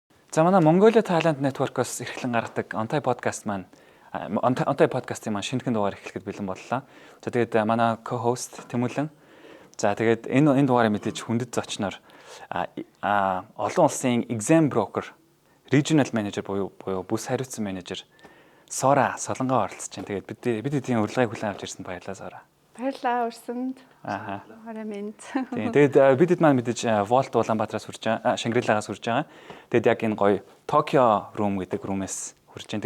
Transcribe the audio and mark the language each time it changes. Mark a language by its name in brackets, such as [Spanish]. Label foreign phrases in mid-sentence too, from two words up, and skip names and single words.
[Mongolian] За манай Mongolia Talent Network-оос эрхлэн гаргадаг Ontai podcast маань Ontai podcast-ийн маань шинэхэн дугаар эхлэхэд бэлэн боллоо. За тэгээд манай co-host Тэмүүлэн. За тэгээд энэ дугаарыг мэдээж хүндэт зочноор олон улсын [English] exam broker, regional manager [Mongolian] буюу бүс хариуцсан менежер Сора Солонгоо оролцож байна. Тэгээд бид эдийн урилгыг хүлээн авч ирсэн баярлалаа Сора. Баярлалаа урсанд. Харамэнд. Тэгээд бидэд маань мэдээж Volt Улаанбаатараас хүрч байгаа, Шангрилагаас хүрч байгаа. Тэгээд яг энэ гоё Tokyo Room гэдэг румээс хүрч байна.